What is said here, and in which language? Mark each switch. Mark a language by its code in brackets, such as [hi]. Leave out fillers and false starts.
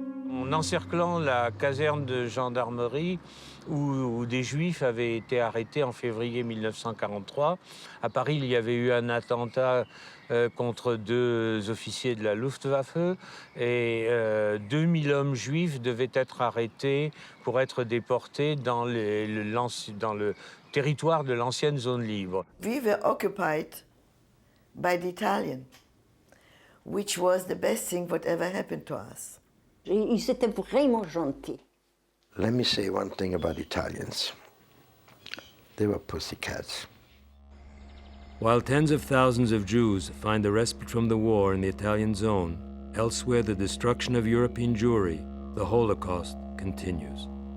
[fr] En encerclant la caserne de gendarmerie où des Juifs avaient été arrêtés en février 1943. À Paris, il y avait eu un attentat contre 2 officiers de la Luftwaffe et 2000 hommes juifs devaient être arrêtés pour être déportés dans le territoire de l'ancienne zone libre. [en] We were occupied by the Italians, which was the best thing that ever happened to us. [fr] Ils étaient vraiment gentils. [en] Let me say one thing about Italians. They were pussycats. While tens of thousands of Jews find a respite from the war in the Italian zone, elsewhere the destruction of European Jewry, the Holocaust, continues.